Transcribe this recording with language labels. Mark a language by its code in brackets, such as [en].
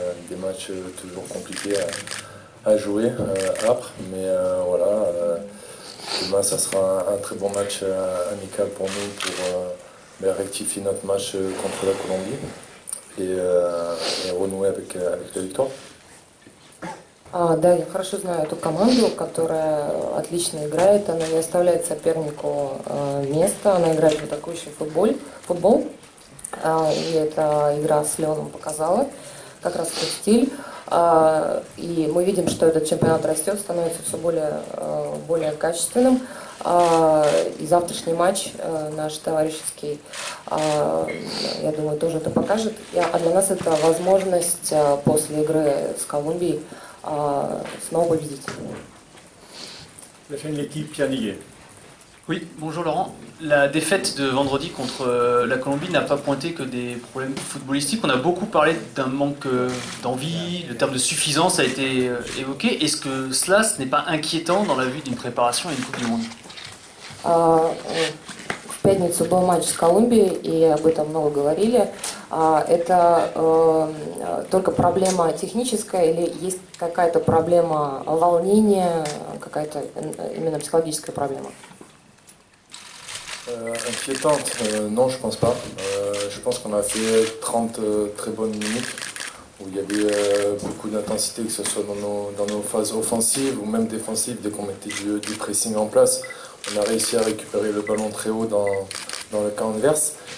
[fr] Des matchs toujours compliqués à jouer, âpres. Mais voilà, demain ça sera un très bon match amical pour nous pour rectifier notre match contre la Colombie et renouer avec la victoire. [ru] Да, я хорошо знаю эту команду, которая отлично играет, она не оставляет сопернику места, она играет в атакующий футбол, и эта игра с Леоном показала как раз этот стиль, и мы видим, что этот чемпионат растет, становится все более качественным, и завтрашний матч наш товарищеский, я думаю, тоже это покажет, а для нас это возможность после игры с Колумбией снова победить. [fr] La chaîne L'équipe, Pierre Niguet. Oui, bonjour Laurent. La défaite de vendredi contre la Colombie n'a pas pointé que des problèmes footballistiques. On a beaucoup parlé d'un manque d'envie, le terme de suffisance a été évoqué. Est-ce que cela, ce n'est pas inquiétant dans la vue d'une préparation à une Coupe du Monde? [ru] В пятницу был матч с Колумбией, и об этом много говорили. Это только проблема техническая или есть какая-то проблема волнения, какая-то именно психологическая проблема? [fr] Inquiétante, non, je pense pas. Je pense qu'on a fait 30 très bonnes minutes où il y avait beaucoup d'intensité, que ce soit dans nos phases offensives ou même défensives, dès qu'on mettait du pressing en place. On a réussi à récupérer le ballon très haut dans le camp adverse.